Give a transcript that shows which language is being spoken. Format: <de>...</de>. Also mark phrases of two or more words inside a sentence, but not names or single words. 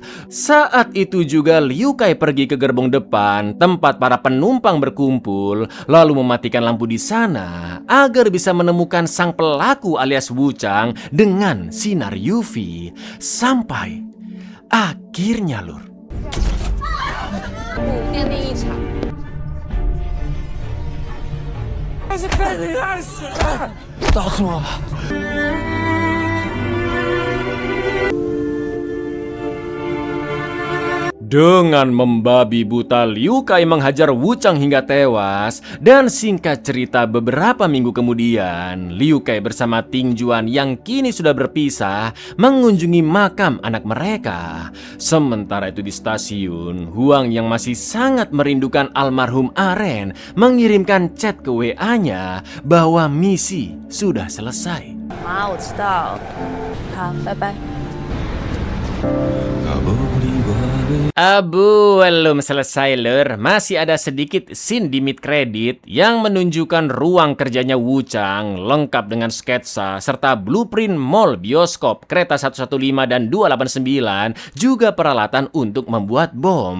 <id>Saat itu juga Liu Kai pergi ke gerbong depan tempat para penumpang berkumpul, lalu mematikan lampu di sana agar bisa menemukan sang pelaku alias Wu Chang dengan sinar UV. Sampai akhirnya, lur.</id> <zh>告诉我吧。</zh> <id>Dengan membabi buta, Liu Kai menghajar Wu Chang hingga tewas. Dan singkat cerita, beberapa minggu kemudian Liu Kai bersama Ting Juan yang kini sudah berpisah mengunjungi makam anak mereka. Sementara itu di stasiun, Huang yang masih sangat merindukan almarhum Aren mengirimkan chat ke WA-nya bahwa misi sudah selesai.</id> <zh>妈，我知道。好，拜拜。</zh> <id>Belum selesai, lur. Masih ada sedikit scene di</id> <en>mid credit</en> <id>yang menunjukkan ruang kerjanya Wu Chang lengkap dengan sketsa serta blueprint mall, bioskop, kereta 115 dan 289, juga peralatan untuk membuat bom.</id>